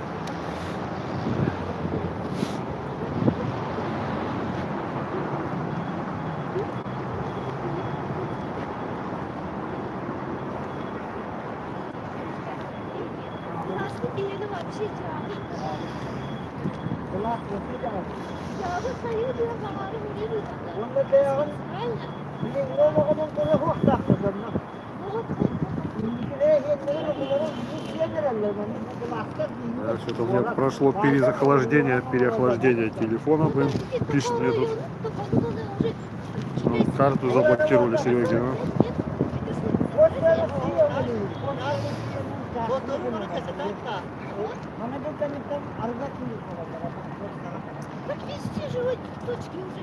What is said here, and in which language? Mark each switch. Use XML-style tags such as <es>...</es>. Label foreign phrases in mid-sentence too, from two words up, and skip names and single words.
<ru>Или вообще</ru> <tr>Ulan, yapacağım. ya bu sayı diyor zamanı veriyor. Onda da ya, Aynen. bizim ne kadar telefon taktırdım.</tr> <ru>Да, что-то у меня прошло перезахлаждение, переохлаждение телефона, блин. Пишет мне тут. Ну, карту заблокировали Сереге, ну. Так везде же вот точки уже.</ru>